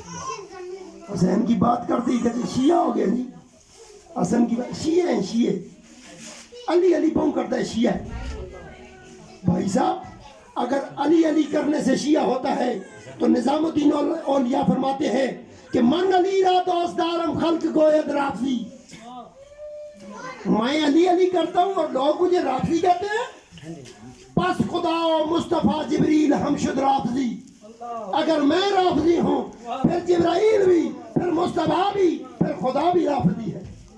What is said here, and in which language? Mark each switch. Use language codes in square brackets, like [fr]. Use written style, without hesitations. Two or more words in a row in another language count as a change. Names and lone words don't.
[ur] حسین کی بات کرتے ہی کہتے شیعہ ہو گیا جی. حسن کی بات, شیعہ ہیں شیعہ. علی علی بہوں کرتا ہے شیعہ. بھائی صاحب اگر علی علی کرنے سے شیعہ ہوتا ہے تو نظام الدین اولیاء فرماتے ہیں کہ [fa] من علی را دوست دارم خلق گوید رافضی. [ur] میں علی علی کرتا ہوں اور لوگ مجھے رافضی کہتے ہیں. [fa] پس خدا و مصطفیٰ جبریل ہم شد رافضی. [ur] اگر میں رافضی ہوں پھر جبرائیل بھی, پھر مصطفیٰ بھی, پھر خدا بھی رافضی ہے.